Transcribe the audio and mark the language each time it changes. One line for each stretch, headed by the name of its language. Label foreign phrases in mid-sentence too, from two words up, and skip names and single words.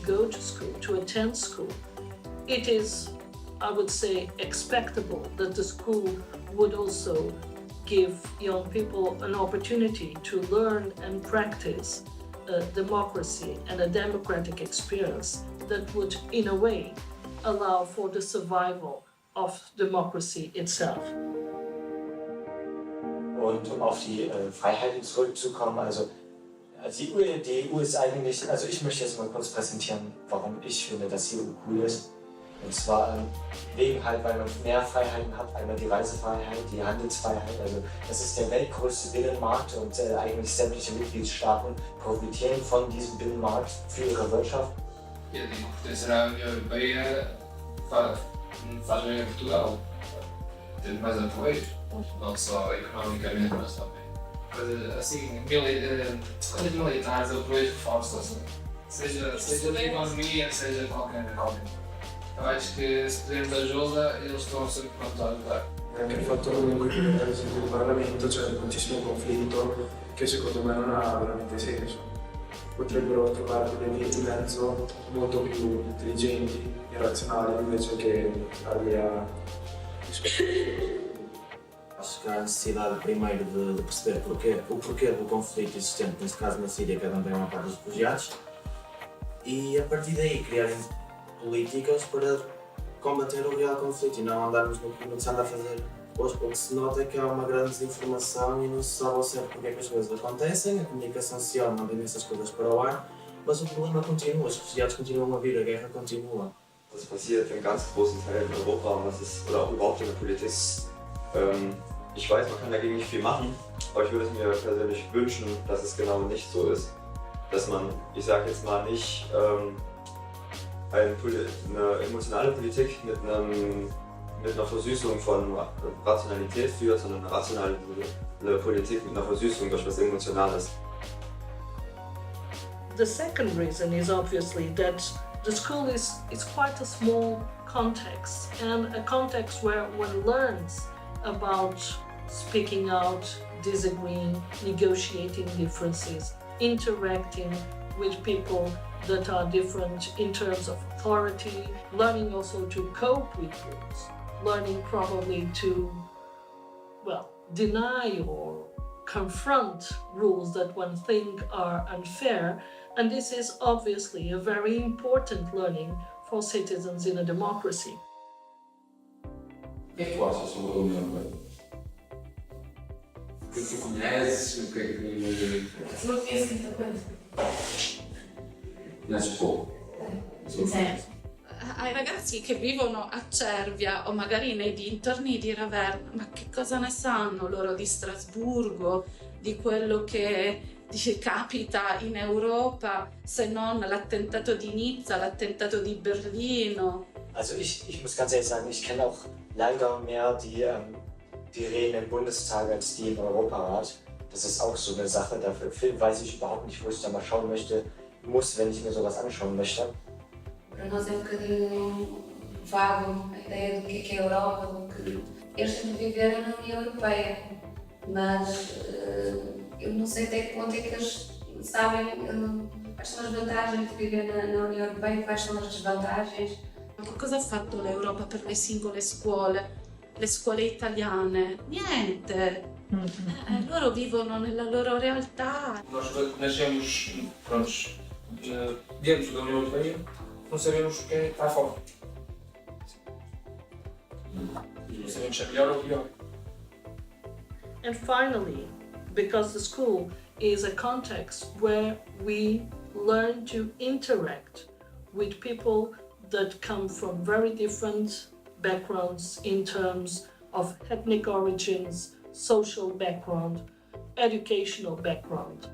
English: go to school, to attend school, it is, I would say, expectable that the school would also give young people an opportunity to learn and practice democracy and a democratic experience that would, in a way, allow for the survival of democracy itself.
German: Und um auf die Freiheiten zurückzukommen, also die EU ist eigentlich, also ich möchte jetzt mal kurz präsentieren, warum ich finde, dass die EU cool ist. Und zwar wegen halt, weil man mehr Freiheiten hat, einmal die Reisefreiheit, die Handelsfreiheit, also das ist der weltgrößte Binnenmarkt und eigentlich sämtliche Mitgliedstaaten profitieren von diesem Binnenmarkt für ihre Wirtschaft.
Portuguese: E a pertencer à União Europeia faz bem a Portugal, ter mais apoio, não só economicamente, mas também. Coisas assim, coisas militares, apoios reforçam-se, seja da economia, seja qualquer. Eu acho que se pedirmos ajuda, eles estão sempre prontos a ajudar.
Italian: Anche il fatto comunque che per esempio il Parlamento c'è un moltissimo conflitto che secondo me non ha veramente senso. Potrebbero trovare delle vie di mezzo molto più intelligenti e razionali invece che darli a discutere.
Portuguese: Acho que há a necessidade primeiro de perceber o porquê do conflito existente, neste caso na Síria, que é onde tem uma parte dos refugiados, e a partir daí criarem políticas para combater o real conflito e não andarmos no que se anda a fazer hoje. O que se nota é que há uma grande desinformação e não se sabe ao certo porque é que as coisas acontecem, a comunicação social manda essas coisas para o ar, mas o problema continua, os refugiados continuam a vir, a guerra continua.
German: Das passiert in ganz großen Teilen Europa oder auch überhaupt in der Politik. Ich weiß, man kann dagegen nicht viel machen, aber ich würde es mir persönlich wünschen, dass es genau nicht so ist. Dass man, ich sage jetzt mal, nicht eine emotionale Politik mit einer Versüßung von Rationalität führt, sondern eine rationale Politik mit einer Versüßung durch was Emotionales.
English: The second reason is obviously that the school is quite a small context, and a context where one learns about speaking out, disagreeing, negotiating differences, interacting with people that are different in terms of authority, learning also to cope with rules, learning probably to, deny or confront rules that one think are unfair, and this is obviously a very important learning for citizens in a democracy.
Portuguese: O que é que tu achas sobre a União Europeia? O que é que tu conheces? O que é que... Não conheço muita coisa. Conheces pouco? Sincero.
Italian: ai ragazzi che vivono a Cervia o magari nei dintorni di Ravenna, ma che cosa ne sanno loro di Strasburgo, di quello che capita in Europa, se non l'attentato di Nizza, l'attentato di Berlino.
German: Also ich muss ganz ehrlich sagen, ich kenne auch leider mehr die Reden im Bundestag als die im Europarat. Das ist auch so eine Sache, dafür weiß ich überhaupt nicht, wo ich da mal schauen muss, wenn ich mir sowas anschauen möchte.
Portuguese: Para nós é um bocadinho vago a ideia do que é a Europa, do que eles sempre viveram na União Europeia, mas eu não sei até que ponto é que eles sabem quais são as vantagens de viver na União Europeia e quais são as desvantagens.
Italian: Cosa ha fatto l'Europa per le singole scuole italiane? Niente! Loro vivono nella loro realtà.
Portuguese: Nós nascemos, prontos, dentro da União Europeia, não sabemos quem está fora. Não sabemos se é melhor ou pior.
English: And finally, because the school is a context where we learn to interact with people that come from very different backgrounds in terms of ethnic origins, social background, educational background.